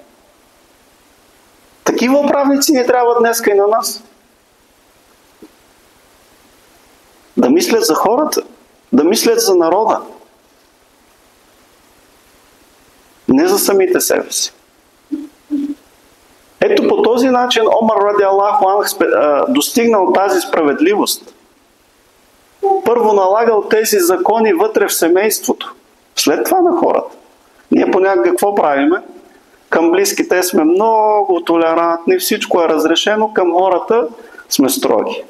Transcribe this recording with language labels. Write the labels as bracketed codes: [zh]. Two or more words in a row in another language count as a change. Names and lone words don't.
[bg] Такива управници ни трябва днеска и на нас. Да мислят за хората, да мислят за народа. Не за самите себе си. Ето по този начин Омар [ar] رضي الله عنه [bg] достигнал тази справедливост. Първо налагал тези закони вътре в семейството, след това на хората. Ние понякога какво правиме? Към близките сме много толерантни, всичко е разрешено, към хората сме строги.